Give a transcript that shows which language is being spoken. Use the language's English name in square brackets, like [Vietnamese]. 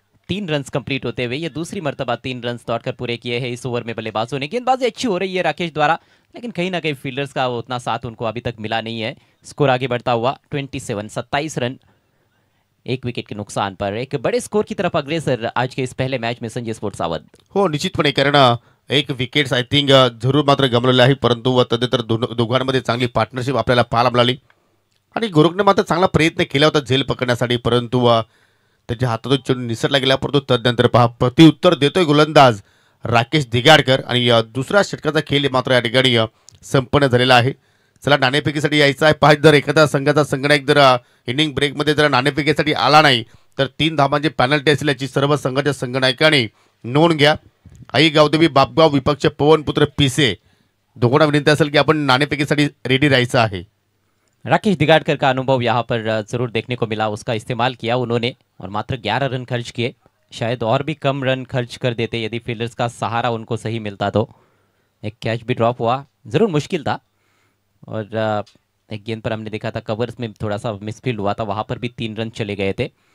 [Hindi] 3 runs complete होते हुए ये दूसरी मर्तबा 3 रन्स दौड़कर पूरे किए हैं इस ओवर में बल्लेबाजों ने। गेंदबाजी अच्छी हो रही है राकेश द्वारा, लेकिन कहीं ना कहीं फील्डर्स का उतना साथ उनको अभी तक मिला नहीं है। स्कोर आगे बढ़ता हुआ 27 रन, 1 विकेट के नुकसान पर एक बड़े स्कोर की तरफ अग्रेसर आज के इस पहले मैच में संजय स्पोर्ट्स सावध। [Marathi] हो निश्चितपणे, कारण एक विकेट्स [English] I think [Marathi] जरूर मात्र गमवलेले आहे, परंतु तदनंतर दोघांमध्ये चांगली पार्टनरशिप आपल्याला पाहायला मिळाली आणि गुरुकने मात्र चांगला प्रयत्न केला होता झेल पकडण्यासाठी, परंतु त्याच्या हातातून चेंडू निसटला गेला. परंतु तदनंतर पहा प्रत्युत्तर देतोय गोलंदाज राकेश दिगाडकर आणि दुसरा षटकाचा खेळ मात्र या ठिकाणी संपन्न झालेला आहे. चला नाणेफेकीसाठी यायचं आहे. पहा जर एखाद्या संघाचा संगणक जर इनिंग ब्रेकमध्ये जर नाणेफेकीसाठी आला नाही तर 3 धावांची पॅनल्टी असेल याची सर्व संघाच्या संगणकाने नोंद घ्या. आई गावदेवी बापगाव विपक्ष पवनपुत्र पिसे दोघांना विनंती असेल की आपण नाणेफेकीसाठी रेडी राहायचं आहे. [Hindi] राकेश दिगाडकर का अनुभव यहाँ पर जरूर देखने को मिला, उसका इस्तेमाल किया उन्होंने और मात्र 11 रन खर्च किए। शायद और भी कम रन खर्च कर देते यदि फील्डर्स का सहारा उनको सही मिलता तो। एक कैच भी ड्रॉप हुआ, ज़रूर मुश्किल था और एक गेंद पर हमने देखा था कवर्स में थोड़ा सा मिसफील्ड हुआ था, वहाँ पर भी 3 रन चले गए थे।